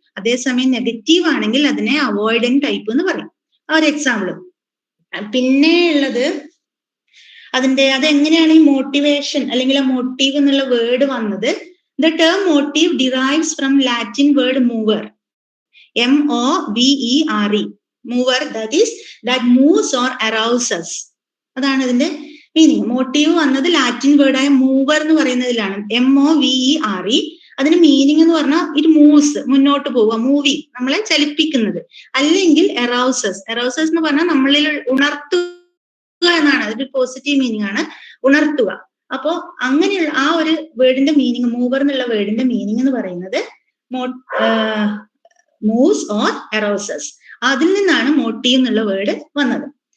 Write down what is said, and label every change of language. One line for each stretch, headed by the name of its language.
Malayalam: അതേസമയം നെഗറ്റീവ് ആണെങ്കിൽ അതിനെ അവോയ്ഡന്റ് ടൈപ്പ് എന്ന് പറയും. ആ ഒരു എക്സാമ്പിൾ. പിന്നെ ഉള്ളത് അതെങ്ങനെയാണ് ഈ മോട്ടിവേഷൻ അല്ലെങ്കിൽ ആ മോട്ടീവ് എന്നുള്ള വേർഡ് വന്നത്?
English: The term motive derives from Latin word movere, MOVERE. Movere, that moves or arouses.
Malayalam: അതാണ് ഇതിന്റെ മീനിങ്. മോട്ടീവ് വന്നത് ലാറ്റിൻ വേർഡായ മൂവർ എന്ന് പറയുന്നതിലാണ്, MOVERE. അതിന് മീനിങ് എന്ന് പറഞ്ഞാൽ
English: it moves,
Malayalam: മുന്നോട്ട് പോവുക, മൂവിങ്, നമ്മളെ ചലിപ്പിക്കുന്നത്. അല്ലെങ്കിൽ എറൗസസ് എന്ന് പറഞ്ഞാൽ നമ്മളിൽ ഉണർത്തുക എന്നാണ്. അതിന്റെ പോസിറ്റീവ് മീനിങ് ആണ്, ഉണർത്തുക. അപ്പോ അങ്ങനെയുള്ള ആ ഒരു വേർഡിന്റെ മീനിങ്, മൂവർ എന്നുള്ള വേർഡിന്റെ മീനിങ് എന്ന് പറയുന്നത്
English: Moves or arouses.
Malayalam: അതിൽ നിന്നാണ് മോട്ടീവ് എന്നുള്ള വേർഡ് വന്നത്.